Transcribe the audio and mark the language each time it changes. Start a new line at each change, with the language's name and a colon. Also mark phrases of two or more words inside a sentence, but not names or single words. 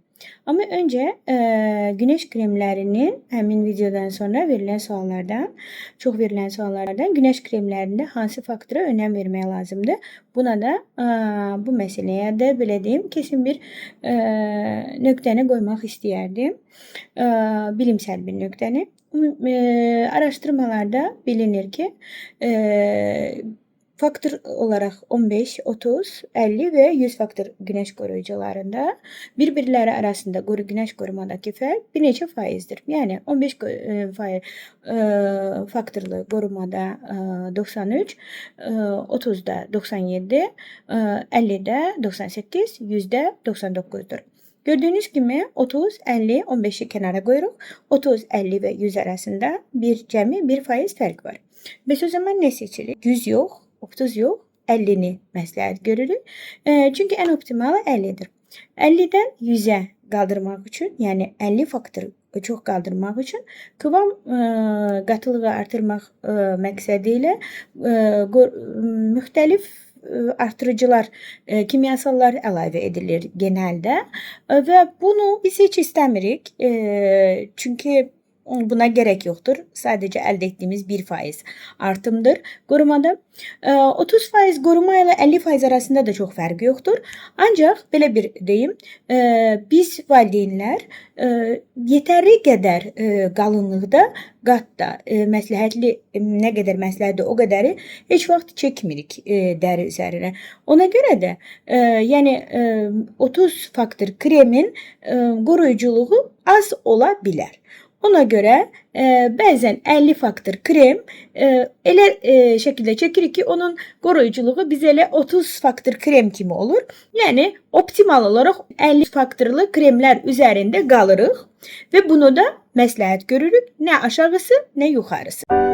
Azerbaijani: Amma öncə güneş kremlərinin həmin videodan sonra verilən suallardan, çox verilən suallardan güneş kremlərində hansı faktora önəm vermək lazımdır? Buna da bu məsələyə də belə deyim, kesin bir nöqtəni qoymaq istəyərdim.
Turkish: Bilimsel bir nöqtəni. Araştırmalarda bilinir ki, faktor olarak 15, 30, 50 ve 100 faktor güneş koruyucularında birbirleri arasında güneş korumadaki fark
Azerbaijani: bir neçə faizdir.
Turkish: Yani 15 faktorlu korumada 93, 30'da 97, 50'de 98, 100'de 99'dur. Gördüğünüz gibi 30, 50, 15'i kenara koyuyoruz. 30, 50 ve 100 arasında cəmi 1% fark var. Biz o zaman ne seçilir? 100 yok.
Azerbaijani: 30 yox, 50-ni məsləhət görürük. Çünki ən optimalı 50-dir. 50-dən 100-ə qaldırmaq üçün, yəni 50 faktor çox qaldırmaq üçün kıvam qatılığı artırmaq məqsədi ilə müxtəlif artırıcılar, kimyasallar əlavə edilir genəldə və bunu biz heç istəmirik.
Turkish: Çünki buna gerek yoktur. Sadece elde ettiğimiz 1% artımdır korumada. 30% koruma ile 50% arasında da çok farkı yoktur. Ancak böyle bir deyim,
Azerbaijani: biz valideynlər yetərli qədər qalınlıqda qatda məsləhətli nə qədər məsləhətdir o qədəri heç vaxt çəkmirik dəri üzərinə. Ona görə də yəni 30 faktor kremin qoruyuculuğu az ola bilər.
Turkish: Ona göre bazen
Azerbaijani: 50 faktor krem elə şekilde çekirik ki onun koruyuculuğu biz elə 30 faktor krem kimi olur.
Turkish: Yani optimal olarak 50 faktorlu kremler üzerinde qalırıq ve bunu da
Azerbaijani: məsləhət görürük.
Turkish: Ne aşağısı ne yukarısı.